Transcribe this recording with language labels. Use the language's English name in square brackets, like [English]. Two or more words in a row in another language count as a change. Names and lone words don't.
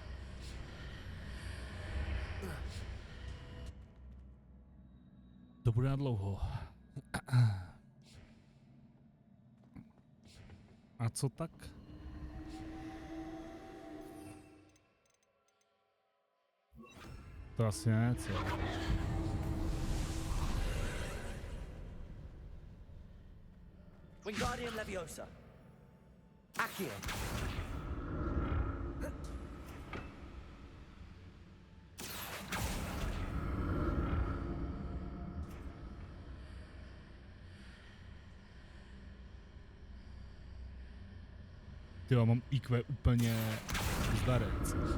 [Czech] To bude na dlouho. A co tak? To asi ne, co? Wingardium Leviosa. Accio. Ty jo, mám IQ úplně zdarec.